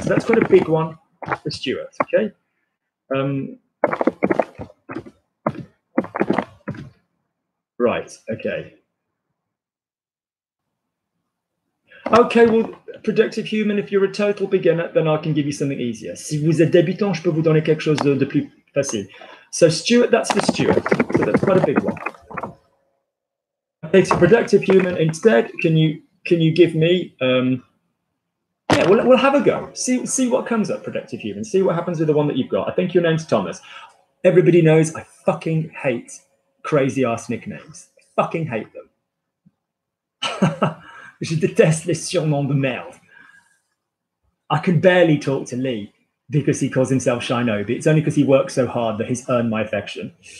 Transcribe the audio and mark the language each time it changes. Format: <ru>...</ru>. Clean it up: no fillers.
<en>So that's quite a big one for Stuart, okay? Right, okay. Okay, well, productive human, if you're a total beginner, then I can give you something easier.</en> <fr>Si vous êtes débutant, je peux vous donner quelque chose de plus facile.</fr> <en>So Stuart, that's for Stuart. So that's quite a big one. Okay, so productive human, instead, can you give me, yeah, we'll have a go. See what comes up, productive human. See what happens with the one that you've got. I think your name's Thomas. Everybody knows I fucking hate crazy ass nicknames. I fucking hate them.</en> <fr>Je déteste les surnoms de merde.</fr> <en>I can barely talk to Lee because he calls himself Shinobi. It's only because he works so hard that he's earned my affection.</en>